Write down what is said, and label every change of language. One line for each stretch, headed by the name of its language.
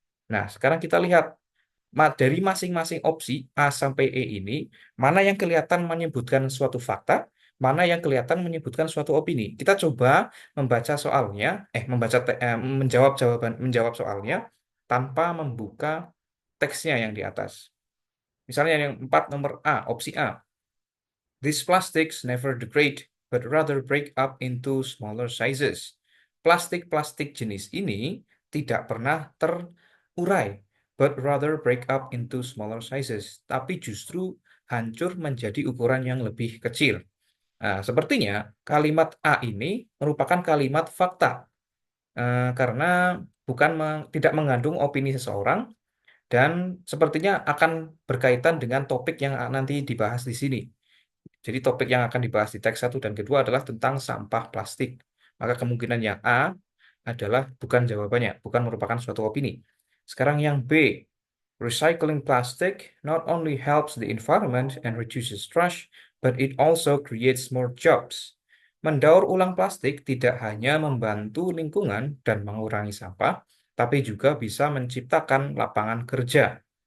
Indonesian: Nah, sekarang kita lihat dari masing-masing opsi A sampai E ini, mana yang kelihatan menyebutkan suatu fakta, mana yang kelihatan menyebutkan suatu opini. Kita coba membaca soalnya, menjawab soalnya tanpa membuka teksnya yang di atas. Misalnya yang empat nomor A, opsi A.
English: These plastics never degrade, but rather break up into smaller sizes.
Indonesian: Plastik-plastik jenis ini tidak pernah terurai,
English: but rather break up into smaller sizes.
Indonesian: Tapi justru hancur menjadi ukuran yang lebih kecil. Nah, sepertinya kalimat A ini merupakan kalimat fakta, karena tidak mengandung opini seseorang dan sepertinya akan berkaitan dengan topik yang nanti dibahas di sini. Jadi topik yang akan dibahas di teks satu dan kedua adalah tentang sampah plastik. Maka kemungkinan yang A adalah bukan jawabannya, bukan merupakan suatu opini. Sekarang yang B,
English: recycling plastic not only helps the environment and reduces trash, but it also creates more jobs.
Indonesian: Mendaur ulang plastik tidak hanya membantu lingkungan dan mengurangi sampah, tapi juga bisa menciptakan lapangan kerja.